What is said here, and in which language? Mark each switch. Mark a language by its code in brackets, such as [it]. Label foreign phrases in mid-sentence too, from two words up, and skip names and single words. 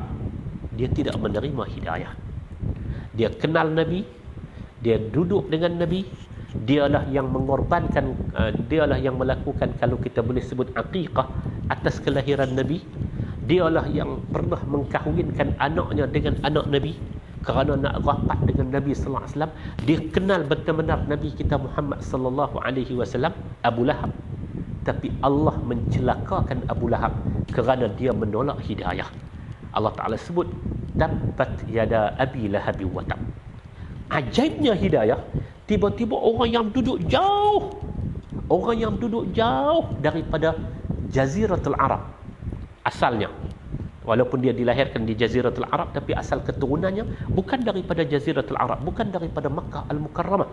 [ms] Dia tidak menerima hidayah. Dia kenal Nabi, dia duduk dengan Nabi, dialah yang mengorbankan, dialah yang melakukan, kalau kita boleh sebut, aqiqah atas kelahiran Nabi. Dialah yang pernah mengkahwinkan anaknya dengan anak Nabi kerana nak rapat dengan Nabi [ar] صلى الله عليه وسلم. [ms] Dia kenal benar-benar Nabi kita Muhammad [ar] صلى الله عليه وسلم, [ms] Abu Lahab. Tapi Allah mencelakakan Abu Lahab kerana dia menolak hidayah. Allah Ta'ala sebut [ar] تبت يدا أبي لهب وتب. [ms] Ajaibnya hidayah, tiba-tiba orang yang duduk jauh daripada Jaziratul Arab asalnya, walaupun dia dilahirkan di Jaziratul Arab, tapi asal keturunannya bukan daripada Jaziratul Arab, bukan daripada Makkah Al-Mukarramah.